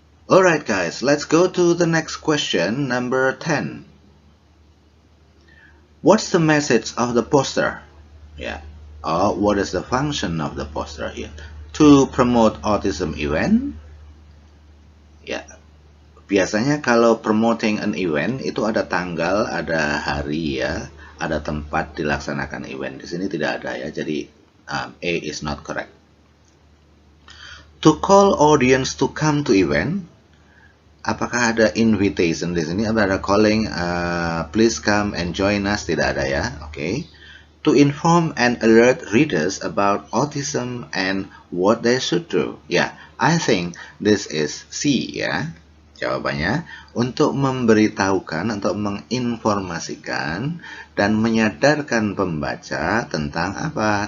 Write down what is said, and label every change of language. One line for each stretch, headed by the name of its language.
English: Alright guys, let's go to the next question, number 10. What's the message of the poster? Yeah. Or what is the function of the poster here? To promote autism event? Ya.
Indonesian: Biasanya kalau
English: promoting an event
Indonesian: itu ada tanggal, ada hari ya, ada tempat dilaksanakan event. Di sini tidak ada ya. Jadi A is not correct.
English: To call audience to come to event.
Indonesian: Apakah ada invitation di sini?
English: Ada calling, please come and join us?
Indonesian: Tidak ada ya.
English: Okay. To inform and alert readers about autism and what they should do. Yeah, I think this is C ya.
Indonesian: Jawabannya untuk memberitahukan, untuk menginformasikan dan menyadarkan pembaca tentang apa?